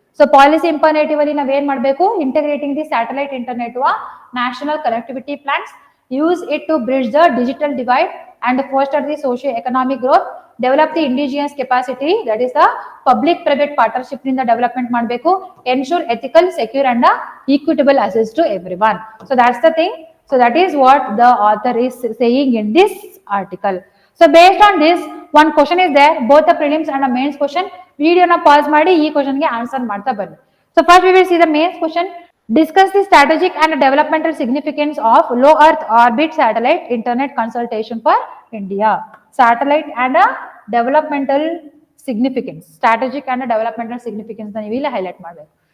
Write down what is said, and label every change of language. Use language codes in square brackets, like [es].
[en] So policy imperative [kn] alli navu en madbeku, [en] integrating the satellite internet to a national connectivity plans, use it to bridge the digital divide and foster the socio-economic growth, develop the indigenous capacity, that is the public private partnership in the development ಮಾಡಬೇಕು, ensure ethical, secure and equitable access to everyone. So that's the thing. So that is what the author is saying in this article. So based on this, one question is there, both the prelims and the mains question. [kn] Video na pause ಮಾಡಿ ಈ question ಗೆ answer ಮಾಡ್ತಾ ಬನ್ನಿ. [en] So first we will see the mains question. Discuss the strategic and developmental significance of low earth orbit satellite internet consultation for India. Satellite and developmental significance, strategic and developmental significance [kn] na ನೀವು highlight ಮಾಡಬೇಕು.